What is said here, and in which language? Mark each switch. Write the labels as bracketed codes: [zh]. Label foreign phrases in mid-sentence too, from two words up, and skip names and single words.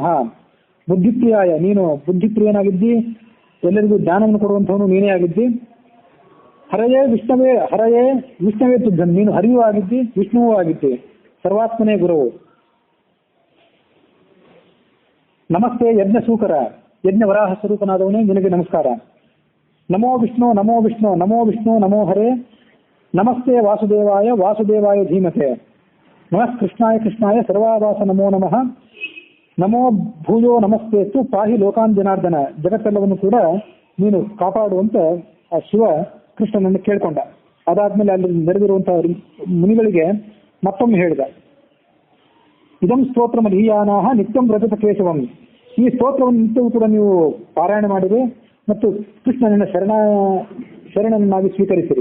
[kn] ಬುದ್ಧಿಪ್ರಿಯಾಯ, ನೀನು ಬುದ್ಧಿಪ್ರಿಯನಾಗಿದ್ದಿ, ಎಲ್ಲರಿಗೂ ಜ್ಞಾನವನ್ನು ಕೊಡುವಂಥವನು ನೀನೇ ಆಗಿದ್ದಿ. [sa] ಹರಯೇ ವಿಷ್ಣವೇ ತುಭ್ಯಂ, [kn] ನೀನು ಹರಿಯೂ ಆಗಿದ್ದಿ ವಿಷ್ಣುವೂ ಆಗಿದ್ದಿ. [sa] ಸರ್ವಾತ್ಮನೇ ಗುರುವು. ನಮಸ್ತೆ ಯಜ್ಞ ಸೂಕರ, [kn] ಯಜ್ಞ ವರಾಹ ಸ್ವರೂಪನಾದವನೇ ನಿನಗೆ ನಮಸ್ಕಾರ. [sa] ನಮೋ ವಿಷ್ಣು ನಮೋ ವಿಷ್ಣು ನಮೋ ವಿಷ್ಣು ನಮೋ ಹರೇ. ನಮಸ್ತೆ ವಾಸುದೇವಾಯ ವಾಸುದೇವಾಯ ಧೀಮತೆ. ನಮಃ ಕೃಷ್ಣಾಯ ಕೃಷ್ಣಾಯ ಸರ್ವಾವಾಸ ನಮೋ ನಮಃ. ನಮೋ ಭೂಯೋ ನಮಸ್ತೆಸ್ತು ಪಾಹಿ ಲೋಕಾನ್ ಜನಾರ್ದನ. [kn] ಜಗತ್ತೆಲ್ಲವನ್ನು ಕೂಡ ನೀನು ಕಾಪಾಡುವಂತ ಆ ಶಿವ ಕೃಷ್ಣನನ್ನು ಕೇಳ್ಕೊಂಡ. ಅದಾದ್ಮೇಲೆ ಅಲ್ಲಿ ನೆರೆದಿರುವಂತಹ ಮುನಿಗಳಿಗೆ ಮತ್ತೊಮ್ಮೆ ಹೇಳಿದ, [sa] ಇದಂ ಸ್ತೋತ್ರ ಮಧೀಯಾನಾಹ ನಿತ್ಯಂ ವ್ರಜತ ಕೇಶವಂ. [kn] ಈ ಸ್ತೋತ್ರವನ್ನು ನಿತ್ಯವೂ ಕೂಡ ನೀವು ಪಾರಾಯಣ ಮಾಡಿರಿ ಮತ್ತು ಕೃಷ್ಣನನ್ನ ಶರಣನನ್ನಾಗಿ ಸ್ವೀಕರಿಸಿರಿ.